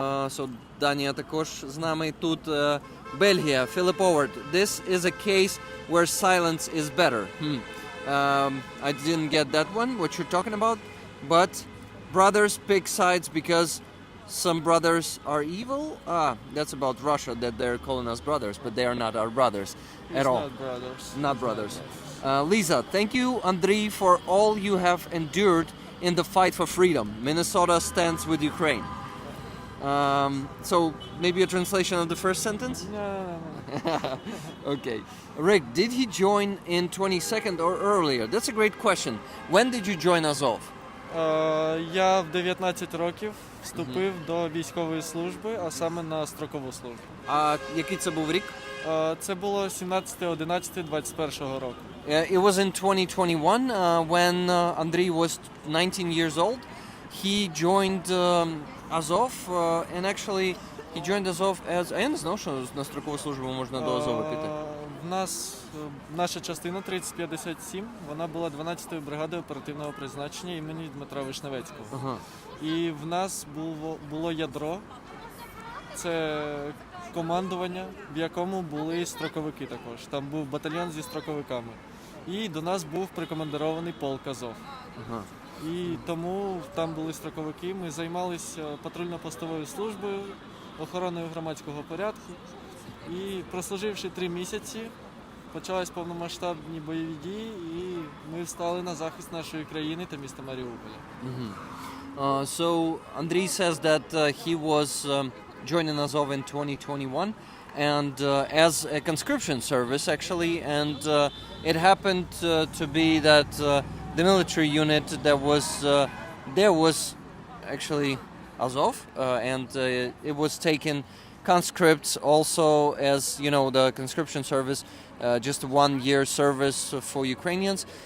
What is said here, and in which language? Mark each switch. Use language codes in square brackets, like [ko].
[uk] So Данія також з нами. Тут Бельгія, [en] Philip Howard. This is a case where silence is better. I didn't get that one, what you're talking about. But brothers pick sides because some brothers are evil. That's about Russia, that they're calling us brothers, but they are not our brothers at all. Not brothers. Not brothers. Lisa, thank you, Andriy, for all you have endured in the fight for freedom. Minnesota stands with Ukraine. So maybe a translation of the first sentence? No. Okay. Rick, did he join in 22nd or earlier? That's a great question. When did you join Azov? [uk] Я в 19 років вступив до військової служби, а саме на строкову службу. А який це був рік? Це було 17.11.21 року. [en] It was in 2021 when Andriy was 19 years old. He joined Azov and actually He joined Azov as... [uk] А я не знав, що на строкову службу можна до Азова піти. В нас наша частина 3057, вона була 12-ю бригадою оперативного призначення імені Дмитра Вишневецького. Ага. І в нас було ядро, це командування, в якому були строковики також. Там був батальйон зі строковиками. І до нас був прикомандирований полк Азов. Ага. І тому там були строковики, ми займалися патрульно-постовою службою, охороною громадського порядку. І прослуживши 3 місяці, почались повномасштабні бойові дії, і ми встали на захист нашої країни та міста Маріуполя. [en] So Andriy says that he was joining Azov in 2021 and as a conscription service actually, and it happened to be that the military unit that was there was actually Azov, and it was taken conscripts also as, you know, the conscription service, just a 1-year service for Ukrainians.